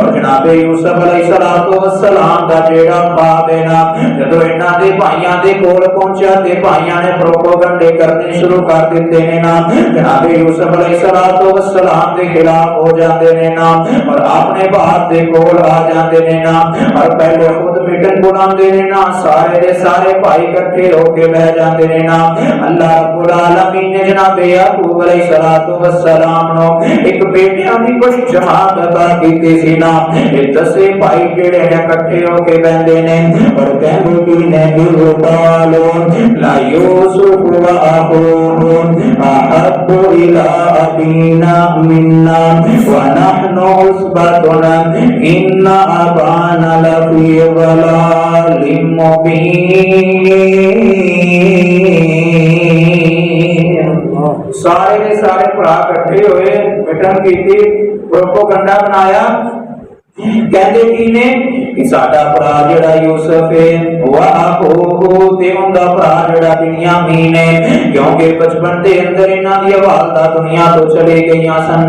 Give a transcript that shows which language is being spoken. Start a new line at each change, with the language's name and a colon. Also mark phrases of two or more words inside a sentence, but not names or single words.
Punjabi: اور جناب یوسف
Arabic: عليه الصلاة والسلام
Punjabi: دا جیہڑا خواب اے نا، جدوں اینہاں دے بھائیاں دے کول پہنچا تے بھائیاں نے پروپیگنڈے کرنے شروع کر دتے نے نا. جناب یوسف
Arabic: عليه الصلاة والسلام
Punjabi: کے خلاف ہو جاتے نے نا اور اپنے باپ دے کول آ جاتے نے نا اور پہلے خود میٹنگ بلاتے نے نا. سارے دے سارے بھائی اکٹھے ہو کے بہہ جاتے نے نا. اللہ رب العالمین نے جناب یعقوب
Arabic: عليه الصلاة والسلام
Punjabi: نوں اک بیٹیاں دی بڑی جماعت عطا کیتی سی نا. ایہ دسے بھائی جیہڑے نے اکٹھے ہو کے بہندے نے اور کہندے کہ نے
Arabic: يوسف ليوسف وأخوه أحب إلى أبينا منا ونحن عصبة إن أبانا لفي ضلال مبين.
Punjabi: سارے دے سارے بھرا اکٹھے ہوئے میٹنگ کی، پروپیگنڈا بنایا. کہتے کی نے کہ ساڈا بھرا جیہڑا یوسف اے واہ تے اوہدا بھرا جیہڑا بنیامین اے، کیونکہ بچپن دے اندر اینہاں دی والدہ دنیا توں چلے گئیاں سن.